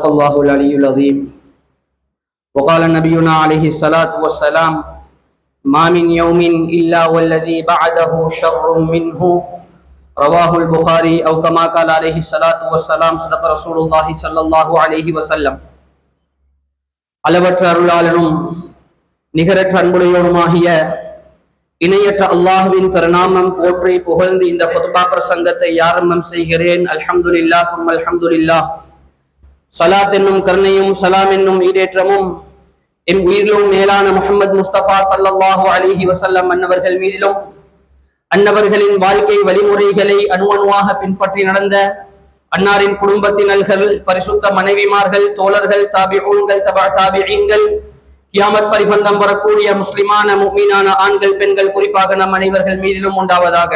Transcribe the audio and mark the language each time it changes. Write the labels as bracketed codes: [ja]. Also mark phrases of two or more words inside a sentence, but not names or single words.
[ar] الله العلي العظيم وقال نبينا عليه الصلاة والسلام ما من يوم إلا والذي بعده شر منه رواه البخاري أو كما قال عليه الصلاة والسلام صدق رسول الله صلى الله عليه وسلم [ta] அளவற்ற அருளாளனும் நிகரற்ற அன்புடையோனுமாகிய இணையற்ற அல்லாஹ்வின் திருநாமம் போற்றி புகழ்ந்து இந்த ஹுத்பா பிரசங்கத்தை ஆரம்பம் செய்கிறேன். [ar] الحمد لله ثم الحمد لله. [ta] ஸலாத் என்னும் கருணையும் சலாம் என்னும் ஈடேற்றமும் என் உயிரிலும் மேலான முஹம்மது முஸ்தபா [ar] صلى الله عليه وسلم [ta] அன்னவர்கள் மீதிலும் அன்னவர்களின் வாழ்க்கை வழிமுறைகளை அணுவணுவாக பின்பற்றி நடந்த அன்னாரின் குடும்பத்தினர்கள், பரிசுத்த மனைவிமார்கள், தோழர்கள், தாபிஊன்கள், தபா தாபிஈன்கள், கியாமத் பரிபந்தம் வரக்கூடிய முஸ்லிமான முஃமினான ஆண்கள், பெண்கள், குறிப்பாக நம் அனைவர்கள் மீதிலும் உண்டாவதாக.